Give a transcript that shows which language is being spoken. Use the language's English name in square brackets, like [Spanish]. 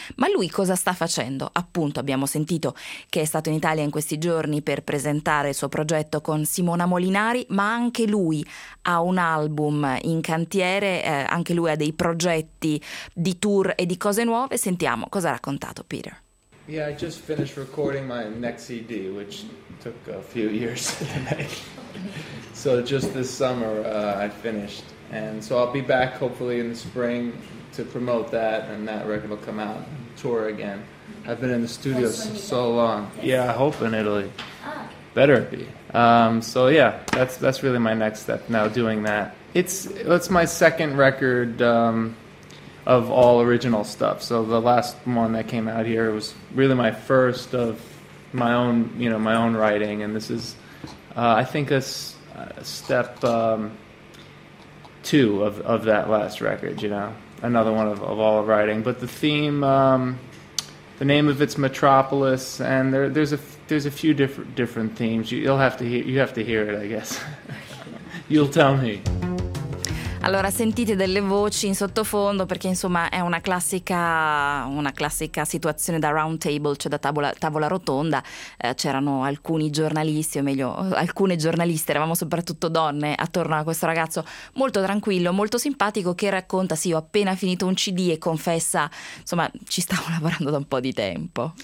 [Italian] Ma lui cosa sta facendo? Appunto, abbiamo sentito che è stato in Italia in questi giorni per presentare il suo progetto con Simona Molinari, ma anche lui ha un album in cantiere, anche lui ha dei progetti di tour e di cose nuove. Sentiamo cosa ha raccontato Peter. [English] Yeah, I just finished recording my next CD, which took a few years to make. So just this summer I finished, and so I'll be back hopefully in the spring to promote that, and that record will come out and tour again. I've been in the studio so long. Yeah, I hope in Italy. Better be. So yeah, that's really my next step now, doing that. It's my second record of all original stuff. So the last one that came out here was really my first of my own, you know, my own writing, and this is I think a step two of that last record, you know, another one of all of writing. But the theme, the name of it's Metropolis, and there's a few different themes. You have to hear it, I guess. You'll tell me. [Italian] Allora, sentite delle voci in sottofondo, perché insomma è una classica situazione da round table, cioè da tavola rotonda. C'erano alcuni giornalisti, o meglio alcune giornaliste, eravamo soprattutto donne, attorno a questo ragazzo molto tranquillo, molto simpatico, che racconta: sì, ho appena finito un CD, e confessa, insomma, ci stavo lavorando da un po' di tempo.